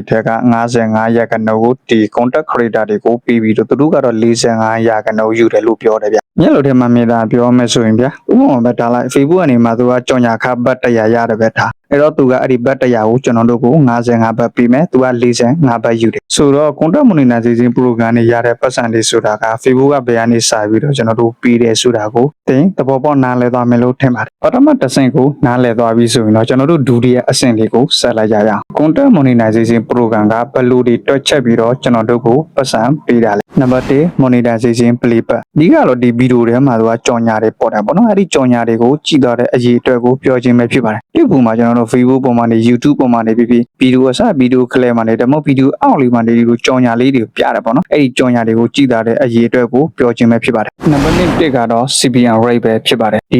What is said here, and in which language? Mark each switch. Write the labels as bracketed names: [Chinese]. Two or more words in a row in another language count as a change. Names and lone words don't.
[Burmese] ထက်က55ရာခိုင်နှုန်းကိုဒီ [English] content creator [Burmese] တွေကိုပေးပြီးတော့သူတို့ကတော့45ရာခိုင်နှုန်းယူတယ်လို့ပြောတယ်ဗျမျက်လုံးထဲမှာမြင်တာပြောမယ်ဆိုရင်ဗျဥပမာပဲထားလိုက် Facebook ကနေမှသူကကြော်ညာခဘတ်100ရတယ်ပဲထားအဲ့တော့သူကအဲ့ဒီဘတ်100ကိုကျွန်တော်တို့ကို55ဘတ်ပေးမယ်သူက45ဘတ်ယူတယ်ဆိုတော့ [English] content monetization program [Burmese] နဲ့ရတဲ့ပတ်စံတွေဆိုတာက Facebook ကဘယ်ကနေစပြီးတော့ကျွန်တော်တို့ပေးတယ်ဆိုတာကိုသင်သဘောပေါက်နားလည် သွားမယ်လို့ထင်ပါတယ်ပထမတစ်ဆင့်ကိုနားလည်သွားပြီဆိုရင်တော့ကျွန်တော်တို့ဒုတိယအဆင့်လေးကိုဆက်လိုက်ကြရအောင် [English] content monetization program [Burmese] ကဘယ်လိုတွေတွက်ချက်ပြီးတော့ကျွန်တော်တို့ကိုပတ်စံပေးတာလဲနံပါတ်1 [English] monetization playback [Burmese] ဒီကတော့ဒီဗီဒီယိုထဲမှာသူကကြော်ညာတွေပေါ်တယ်ပေါ့နော်အဲ့ဒီကြော်ညာတွေကိုကြည့်တော့တဲ့အရေးအတွက်ကိုပြောခြင်းပဲဖြစ်ပါတယ် ဒီပုံမှာကျွန်တော်တို့ Facebook ပေါ်မှာနေ YouTube ပေါ်မှာနေပြီးဗီဒီယိုအစဗီဒီယို clip မှာနေတယ်မဟုတ်ဗီဒီယိုအောက်လေးမှာနေဒီလိုကြော်ညာလေးတွေပြတယ်ပေါ့နော်အဲ့ဒီကြော်ညာတွေကိုကြည့်တာတဲ့အရေးအတွက်ကိုပြောခြင်းပဲဖြစ်ပါတယ်နံပါတ်1ကတော့ [English] CPM rate [Burmese] ပဲဖြစ်ပါတယ်ဒီ